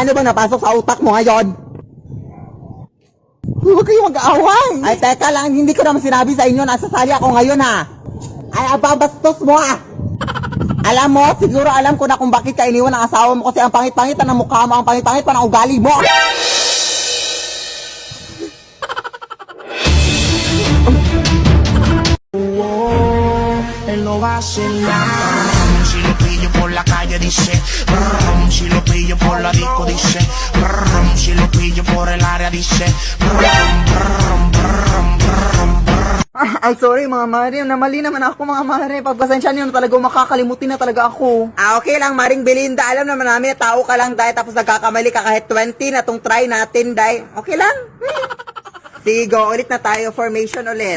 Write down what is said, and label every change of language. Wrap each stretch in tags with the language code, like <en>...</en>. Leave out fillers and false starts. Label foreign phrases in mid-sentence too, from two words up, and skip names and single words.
<tl>Ano ba napasok sa utak mo ngayon? Huwag kayong mag-aaway. Ay, teka lang, hindi ko naman sinabi sa inyo, nasasali ako ngayon, ha? Ay, ababastos mo, ha? Alam mo, siguro alam ko na kung bakit ka iniwan ng asawa mo kasi ang pangit-pangit na ng mukha mo, ang pangit-pangit pa ng ugali mo.</tl> <es>Él no va a hacer nada. Si lo pillo por la calle dice, brum, si lo pillo por la disco dice, brum, si lo pillo por el área dice, brum, brum, brum, brum, brum.</es> <tl>Ay, sorry mga mare. Namali naman ako mga mare. Pagpasensya niyo na talaga, makakalimutin na talaga ako. Okay lang, Maring Belinda. Alam naman namin, tao ka lang, dahil tapos nagkakamali ka kahit 20 na tong try natin, dahil. Okay lang? Sige, go. Ulit na tayo. Formation ulit.</tl>